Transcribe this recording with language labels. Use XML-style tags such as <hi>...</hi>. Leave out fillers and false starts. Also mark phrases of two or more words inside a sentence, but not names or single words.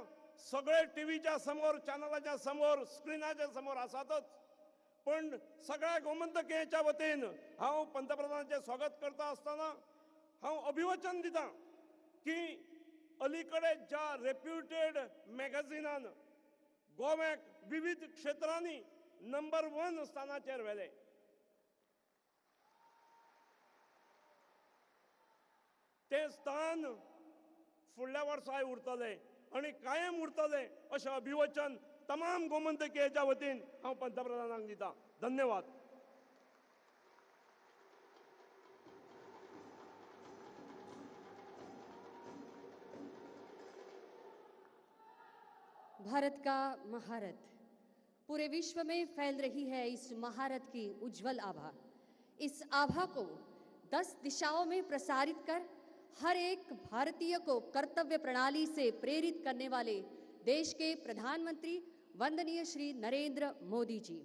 <kok>सगळे टीव्हीच्या समोर, चॅनलाच्या समोर, स्क्रिनाच्या समोर आसातच, पण सगळ्या गोमंतकीयाच्या वतीन हांव पंतप्रधानांचे स्वागत करता आसतना हांव अभिवचन दिता की अलीकडे ज्या रेप्युटेड मॅगझिनान गोव्याक विविध क्षेत्रांनी नंबर 1 स्थानाचेर व्हेले, ते स्थान फुडल्या वर्साय उरतले आणि कायम उरतले अशें अभिवचन तमाम गोमंतकीयाच्या वतीन हांव पंतप्रधानांक दिता. धन्यवाद.</kok> <hi>भारत का महारत पूरे विश्व में फैल रही है. इस महारत की उज्जवल आभा, इस आभा को 10 दिशाओं में प्रसारित कर हर एक भारतीय को कर्तव्य प्रणाली से प्रेरित करने वाले देश के प्रधानमंत्री वंदनीय श्री नरेंद्र मोदी जी.</hi>